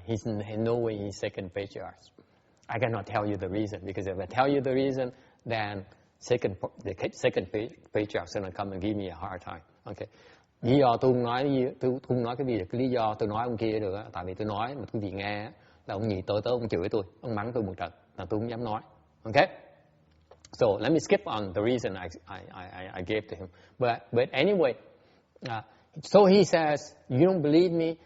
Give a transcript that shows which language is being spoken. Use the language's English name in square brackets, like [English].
[English] He's no way he's second patriarch. I cannot tell you the reason, because if I tell you the reason, then the second patriarch is going to come and give me a hard time. Okay. [Vietnamese] Lý do tôi không nói cái gì, cái lý do tôi nói ông kia được, tại vì tôi nói mà quý vị nghe là ông nhị tổ tới ông chửi tôi, ông mắng tôi một trận, là tôi không dám nói. [English] Okay. So let me skip on the reason I gave to him. But anyway, so he says, you don't believe me?